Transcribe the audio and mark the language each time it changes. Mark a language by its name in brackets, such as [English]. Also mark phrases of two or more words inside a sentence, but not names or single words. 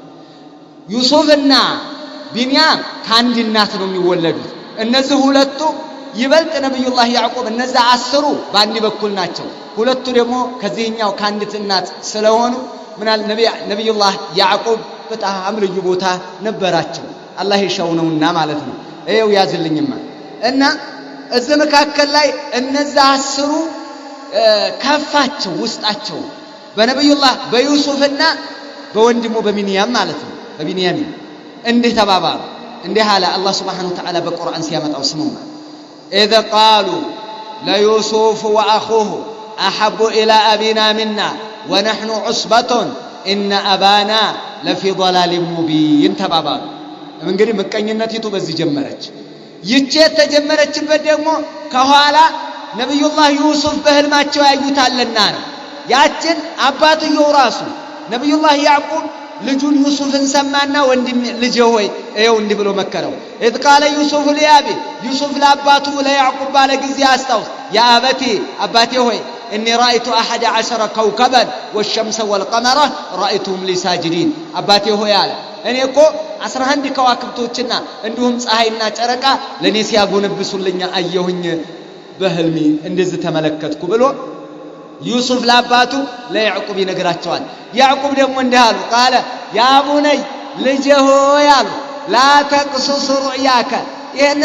[Amharic] ዩሱፍና ቢንያም ከአንድ እናት ነው የሚወለዱት እነዚህ ሁለቱ ይበልጥ ነብዩላህ ያዕቁብ እነዛ 10 ባንዲ በኩል ናቸው ሁለቱ ደግሞ ከዚህኛው ካንዲት እናት ስለሆኑ ምናል ነብዩላህ ያዕቁብ በጣም ልዩ ቦታ ነበራቸው አላህ ይሻውነውና ማለት ነው እየው ያዝልኝማ እና እዚህ መካከል ላይ እነዛ 10 ከፋቸው ውስጣቸው በነብዩላህ በዩሱፍና በወንድሙ በቢንያም ማለት ነው በቢንያሚን እንደ ተባባሉ እንደ ሐላ አላህ [Arabic] سبحانه وتعالى [Amharic] በቁርአን ሲያመጣው ስሙማ [Arabic] اذا قالوا لا يوسف واخوه احب الى ابينا منا ونحن عصبة ان ابانا لفي ضلال مبين [Amharic] ተባባሉ እንግዲህ መቀኝነቲቱ በዚህ ጀመረች ይቼ ተጀመረችበት ደግሞ ከኋላ ነብዩላህ ዩሱፍ በህልማቸው ያዩታልና ነው። ያችን አባትየው ራሱ ነብዩላህ ያዕቁብ ልጁን ዩሱፍን ሰማና ወንድም ልጄ ሆይ እየው እንዲህ ብሎ መከረው። [Arabic] إذ قال يوسف لأبيه [Amharic] ዩሱፍ ለአባቱ ለያዕቁብ ባለ ጊዜ አስታውስ ያ አበቴ አባቴ ሆይ [Arabic] إني رأيت 11 كوكبا والشمس والقمر رأيتهم لي ساجدين [Amharic] አባቴ ሆይ አለ እኔ እኮ 11 ከዋክብቶችና እንዲሁም ፀሐይና ጨረቃ ለኔ ሲያጎነብሱልኝ አየሁኝ በህልሜ እንደዚህ ተመለከትኩ ብሎ ዩሱፍ ለአባቱ ለያዕቁብ ይነግራቸዋል። ያዕቁብ ደግሞ እንዲህ አሉ [Arabic] قال يا بني [Amharic] ልጄ ሆይ አሉ [Arabic] لا تقصص رؤياك [Amharic] ይህን